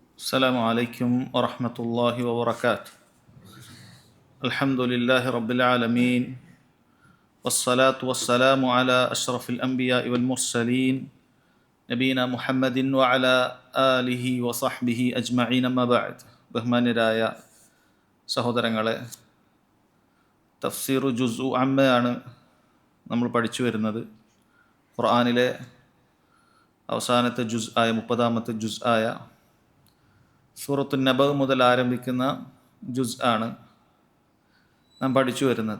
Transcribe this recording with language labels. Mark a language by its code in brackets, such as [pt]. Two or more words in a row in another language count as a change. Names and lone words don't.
[ar] السلام عليكم ورحمة الله وبركاته. الحمد لله رب العالمين والصلاة والسلام على أشرف الأنبياء والمرسلين نبينا محمد وعلى آله وصحبه أجمعين أما بعد. [ml] ബഹുമാന്യരായ സഹോദരങ്ങളെ, തഫ്സീറു ജുസ്ഉ അമ്മയാണ് നമ്മൾ പഠിച്ചു വരുന്നത്. ഖുർആനിലെ അവസാനത്തെ ജുസ് ആയ 30-ാമത്തെ ജുസ് ആയ സൂറത്തുൻ നബ മുതൽ ആരംഭിക്കുന്ന ജുസ് ആണ് നാം പഠിച്ചു വരുന്നത്.